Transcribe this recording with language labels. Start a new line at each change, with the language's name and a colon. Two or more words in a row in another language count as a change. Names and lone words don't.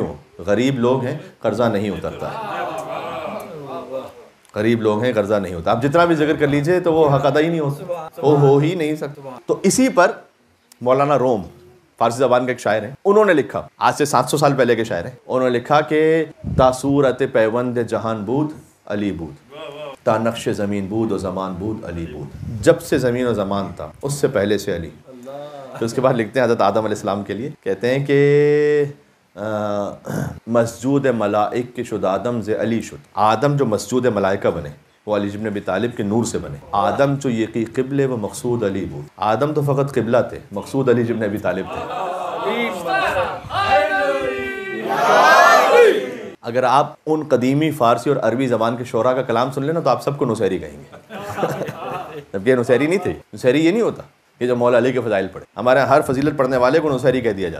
Urdu: غریب لوگ ہیں, قرضہ نہیں اترتا ہے. غریب لوگ ہیں, قرضہ نہیں ہوتا. آپ جتنا بھی ذکر کر لیجئے تو وہ حق ادا ہی نہیں ہوتا, وہ ہو ہی نہیں سکتا. تو اسی پر مولانا روم فارسی زبان کے ایک شاعر ہیں, انہوں نے لکھا, آج سے 700 سال پہلے کے شاعر ہیں, انہوں نے لکھا کہ
Persian: تا صورت پیوند جہان بود علی بود, تا نقش زمین بود و زمان بود علی بود،
Urdu: جب سے زمین و زمان تھا اس سے پہلے سے علی. تو اس کے بعد لکھتے ہیں حضرت آدم
Arabic: علیہ السلام
Urdu: کے لیے، کہتے ہیں کہ
Persian: مسجود ملائک کے شد آدم ز علی شد.
Urdu: آدم جو مسجود ملائکہ بنے وہ علی ابن ابی طالب کے نور سے بنے.
Persian: آدم جو یقی قبلے و مقصود علی بود.
Urdu: آدم تو فقط قبلہ تھے، مقصود علی ابن ابی طالب تھے. اگر آپ ان قدیمی فارسی اور عربی زبان کے شعراء کا کلام سن لینا تو آپ سب کو نصیری کہیں گے. جبکہ نصیری نہیں تھے. نصیری یہ نہیں ہوتا یہ جو مولا علی کے فضائل پڑھے. ہمارے ہر فضیلت پڑھنے والے کو نصیری کہہ دیا جاتا.